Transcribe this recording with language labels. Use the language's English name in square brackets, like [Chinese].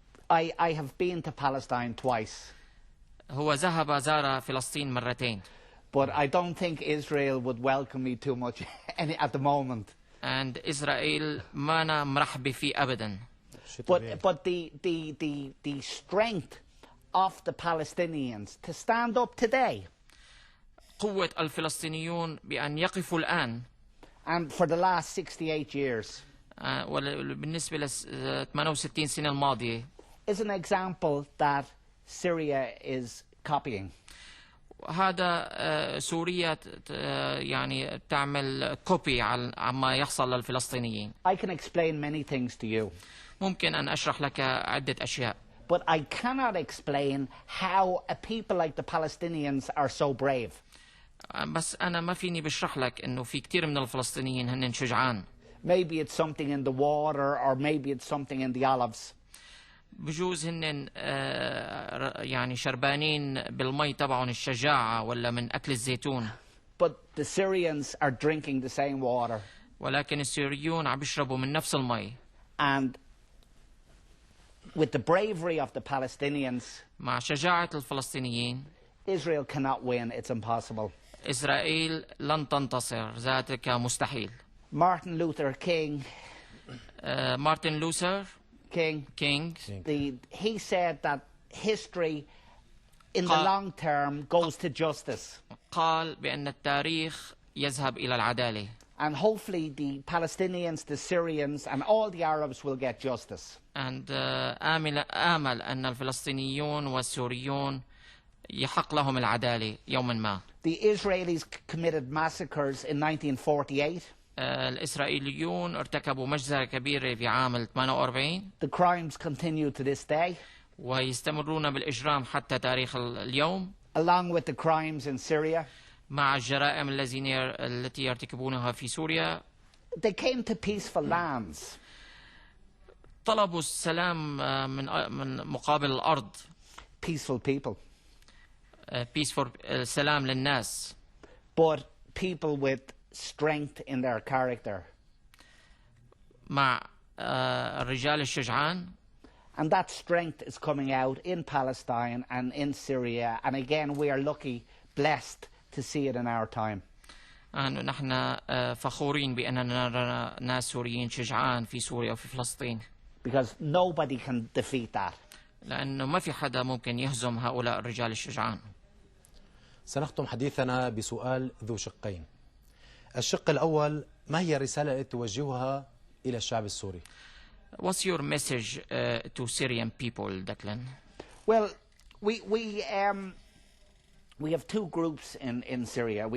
[English] I have been to Palestine twice. [Arabic] هو زار فلسطين مرتين. [English] But I don't think Israel would welcome me too much at the moment. [Arabic] And إسرائيل ما أنا مرحب فيه أبدا. [English] But the strength of the Palestinians to stand up today. [Arabic] قوة الفلسطينيون بأن يقفوا الآن. [English] And for the last 68 years. [Arabic] بالنسبة ل 68 سنة الماضية. [English] Is an example that Syria is copying. [Arabic] هذا سوريا يعني تعمل كوبي عما يحصل للفلسطينيين. [English] I can explain many things to you. [Arabic] ممكن أن أشرح لك عدة أشياء. [English] But I cannot explain how a people like the Palestinians are so brave. [Arabic] بس أنا ما فيني بشرح لك إنه في كتير من الفلسطينيين هن شجعان. [English] Maybe it's something in the water or maybe it's something in the olives. [Arabic] بجوز هن يعني شربانين بالمي تبعهم الشجاعة ولا من أكل الزيتون. [English] But the Syrians are drinking the same water. [Arabic] ولكن السوريون عم بيشربوا من نفس المي. [English] And with the bravery of the Palestinians, [Arabic] مع شجاعة الفلسطينيين, [English] Israel cannot win. It's impossible. [Arabic] إسرائيل لن تنتصر، ذاتك مستحيل. [English] Martin Luther King. Martin Luther King. He said that history in the long term goes to justice. [Arabic] قال بأن التاريخ يذهب إلى العدالة. [English] And hopefully the Palestinians, the Syrians and all the Arabs will get justice. [Arabic] And آمل أن الفلسطينيون والسوريون يحق لهم العدالة يوما ما. [English] The Israelis committed massacres in 1948. [Arabic] الإسرائيليون ارتكبوا مجزرة كبيرة في عام 48. [English] The crimes continue to this day. [Arabic] ويستمرون بالإجرام حتى تاريخ اليوم. [English] Along with the crimes in Syria. [Arabic] مع الجرائم التي يرتكبونها في سوريا. [English] They came to peaceful lands. [Arabic] طلبوا السلام من مقابل الأرض. [English] Peaceful people. [Arabic] Peaceful السلام للناس. [English] But people with strength in their character. [Arabic] مع الرجال الشجعان. [English] And that strength is coming out in Palestine and in Syria. And again, we are lucky, blessed to see it in our time. [Arabic] نحن فخورين بأننا نرى ناس سوريين شجعان في سوريا وفي فلسطين. [English] Because nobody can defeat that. [Arabic] لأنه ما في حدا ممكن يهزم هؤلاء الرجال الشجعان. سنختم حديثنا بسؤال ذو شقين. الشق الأول: ما هي الرسالة التي توجهها إلى الشعب السوري؟ [English] What's your message to Syrian people, Declan? Well, we have two groups in Syria.